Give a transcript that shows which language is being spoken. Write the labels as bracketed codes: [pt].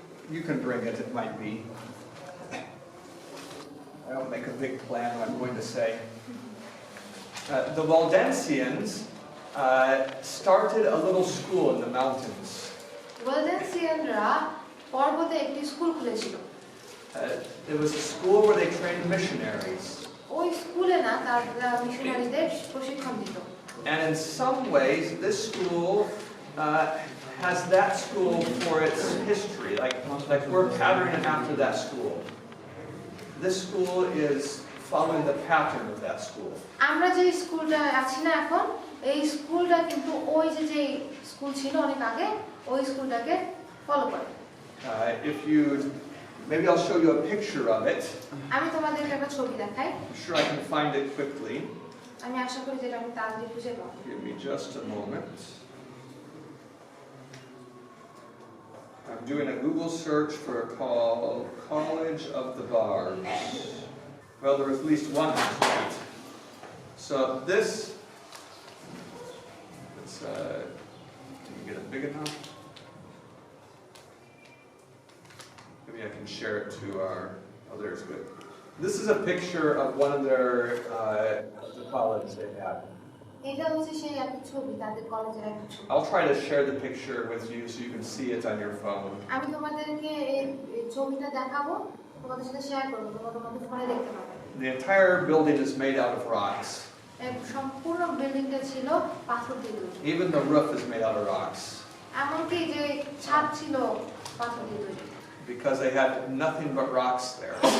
[en] You can bring it, it might be. I don't make a big plan what I'm going to say. The Waldensians started a little school in the mountains. [bn] ওয়ালডেনসিয়ানরা পর্বতে একটি school খুলেছিল [en] It was a school where they trained missionaries. [bn] ওই স্কুলে না তারা মিশনারিদের প্রশিক্ষণ দিত [en] And in some ways, this school has that school for its history. Like we're patterning after that school. This school is following the pattern of that school. [bn] আমরা যে স্কুলটা আছি না এখন এই স্কুলটা কিন্তু ওই যে স্কুল ছিল অনেক আগে ওই স্কুলটাকে ফলো করে [en] If you, maybe I'll show you a picture of it. [bn] আমি তোমাদেরকে একটা ছবি দেখাই [en] I'm sure I can find it quickly. [bn] আমি আশা করি যেটা আমি তাড়াতাড়ি খুঁজে পাবো [en] Give me just a moment. I'm doing a Google search for a College of the Barbs. Well, there was at least one right. So this, can you get it big enough? Maybe I can share it to our, oh there's good. This is a picture of one of their, the college they had. [bn] এটা হচ্ছে সেই একটা ছবি তাদের কলেজের একটা ছবি [en] I'll try to share the picture with you so you can see it on your phone. [bn] আমি তোমাদেরকে এই ছবিটা দেখাবো তোমাদের সাথে শেয়ার করব তোমরা তোমাদের ফোনে দেখতে পাবে [en] The entire building is made out of rocks. [bn] এই সম্পূর্ণ বিল্ডিংটা ছিল পাথর দিয়ে তৈরি [en] Even the roof is made out of rocks. [bn] এমনকি যে ছাদ ছিল পাথর দিয়ে তৈরি [en] Because they had nothing but rocks there.